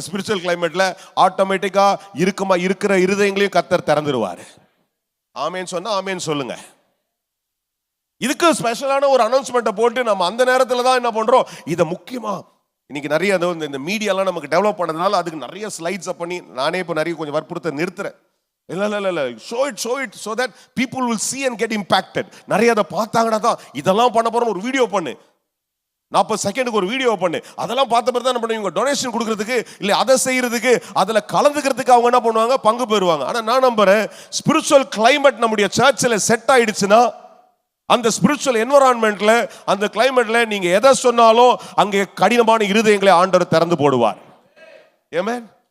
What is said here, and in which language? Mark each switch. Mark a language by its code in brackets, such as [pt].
[ta] அந்த ஸ்பிரிச்சுவல் கிளைமேட்ல ஆட்டோமேட்டிக்கா இருக்கிற இருதயங்களையும் கர்த்தர் திறந்துருவாரு. ஆமேன்னு சொன்னா ஆமேன்னு சொல்லுங்க. இதுக்கு ஸ்பெஷலான ஒரு அனௌன்ஸ்மெண்ட்டை போட்டு நம்ம அந்த நேரத்தில் தான் என்ன பண்றோம், இதை முக்கியமா இன்னைக்கு நிறைய இந்த மீடியாலாம் நமக்கு டெவலப் பண்ணதுனால அதுக்கு நிறைய ஸ்லைட்ஸை பண்ணி நானே இப்போ நிறைய கொஞ்சம் வற்புறுத்த நிறுத்துறேன். [en] இல்லை show it so that people will see and get impacted. [ta] நிறைய அதை பார்த்தாங்கன்னா தான் இதெல்லாம் பண்ண போறோம், ஒரு வீடியோ பண்ணு, 40 செகண்டுக்கு ஒரு வீடியோ பண்ணு. அதெல்லாம் பார்த்த பிறகு தான் என்ன பண்ணுவீங்க, டொனேஷன் கொடுக்கறதுக்கு இல்லை அதை செய்யறதுக்கு அதில் கலந்துக்கிறதுக்கு அவங்க என்ன பண்ணுவாங்க, பங்கு பெறுவாங்க. ஆனால் நான் நம்புறேன் ஸ்பிரிச்சுவல் கிளைமேட் நம்முடைய சர்ச்சில் செட் ஆயிடுச்சுன்னா அந்த ஸ்பிரிச்சுவல் என்வரான்மெண்ட்ல அந்த கிளைமேட்ல நீங்க எதை சொன்னாலும் அங்கே கடினமான இருதயங்களை ஆண்டவர் திறந்து போடுவார். ஆமென்.